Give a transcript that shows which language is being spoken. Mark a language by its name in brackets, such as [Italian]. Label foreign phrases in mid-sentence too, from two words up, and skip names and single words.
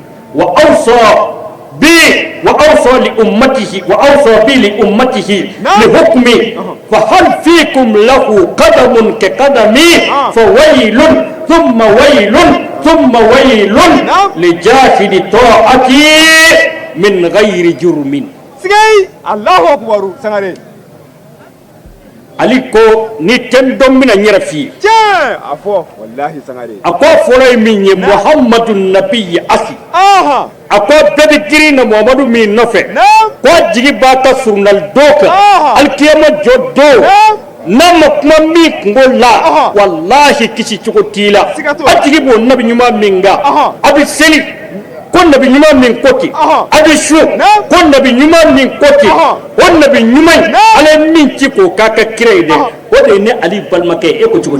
[Arabic] وأوصى بي لأمته لحكمي فهل فيكم له قدم كقدمي فويل ثم ويل ثم ويل لجاهد طاعتي من غير جرم [Bambara] sigay [Arabic] الله أكبر [Bambara] sangare aliko ni tendom mina nyera fi tiɲɛ a fɔ wallahi sangare ako folo min ye [Arabic] محمد النبي أخي [Bambara] aha ako bebe giri na Muhammadu min nɔfɛ na'am ko jigi b'a ka surunal do kan alkiyama jɔ do n'a ma kuma min kungo la wallahi kisi cogo t'i la a jigi b'o nabi ɲuman min kan a bɛ seli ko nabi ɲuman min ko ten a bɛ su ko nabi ɲuman min ko ten o nabi ɲuman ala ye min ci k'o k'a ka kira ye dɛ o de ye ne Ali balimakɛ e ko cogo di